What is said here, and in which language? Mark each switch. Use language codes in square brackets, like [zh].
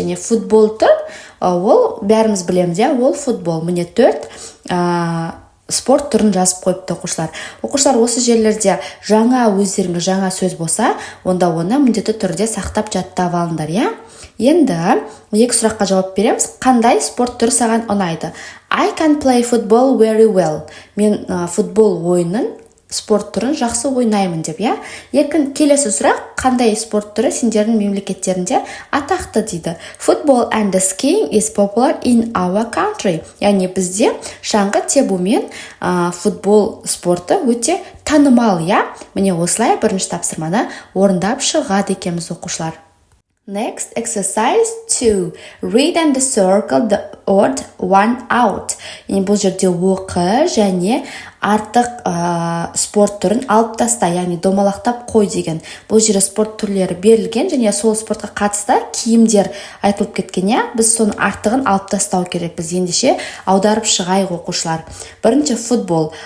[kk] Және футбол тұр, ол бәріміз білеміз, ол футбол. Міне 4 спорт түрін жазып қойыпты, оқушылар. Оқушылар, осы жерлерде өздеріңіз жаңа сөз болса, онда оны міндетті түрде сақтап жаттап алыңдар, Енді 2 сұраққа жауап береміз. Қандай спорт түрі саған ұнайды? [en] I can play football very well. [kk] Мен футбол ойынын, спорт түрін жақсы ойнаймын деп, Келесі сұрақ, қандай спорт түрі сендердің мемлекеттерінде атақты дейді. [en] Football and skiing is popular in our country. [kk] Яғни бізде шаңғы тебу мен футбол спорты өте танымал, Міне осылай бірінші тапсырманы орындап шығады екенбіз, оқушылар. [en] Next, exercise 2. Read and circle the odd one out. [kk] Бұл жерде оқы және артық спорт түрін алып таста, яғни домалақтап қой деген. Бұл жерде спорт түрлері берілген, және сол спортқа қатысты киімдер айтылып кеткен, біз соның артығын алып тастау керек. Біз ендеше аударып шығайық, оқушылар. Бірінші футбол.